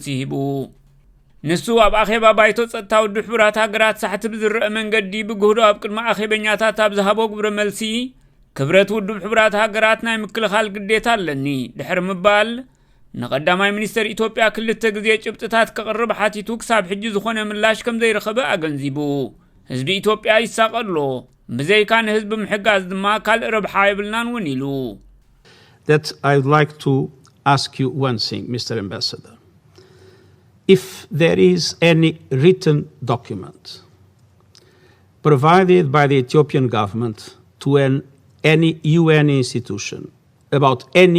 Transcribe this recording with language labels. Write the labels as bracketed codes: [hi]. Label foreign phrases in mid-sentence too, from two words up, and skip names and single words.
[ti] ሂቡ ንሱ ኣብ ኣኼባ ባይቶ ጸጥታ ውድብ ሕብራት ሃገራት ሳሕቲ ብዝረአ መንገዲ ብግህዶ ኣብ ቅድሚ ኣኼበኛታት ኣብ ዝሃቦ ግብረ መልሲ ክብረት ውድብ ሕብራት ሃገራት ናይ ምክልኻል ግዴታ ኣለኒ ድሕሪ ምባል ንቀዳማይ ሚኒስተር ኢትዮጵያ ክልተ ግዜ ጭብጥታት ከቕርብ ሓቲቱ ክሳብ ሕጂ ዝኾነ ምላሽ ከም ዘይረኸበ ኣገንዚቡ ህዝቢ ኢትዮጵያ ይሳቀሎ ብዘይካ ንህዝቢ ምሕጋዝ ድማ ካልእ ረብሓ ይብልናን ውን ኢሉ [en] That I would like to ask you one thing, Mr. Ambassador. If there is any written document provided by the Ethiopian government to any UN institution about any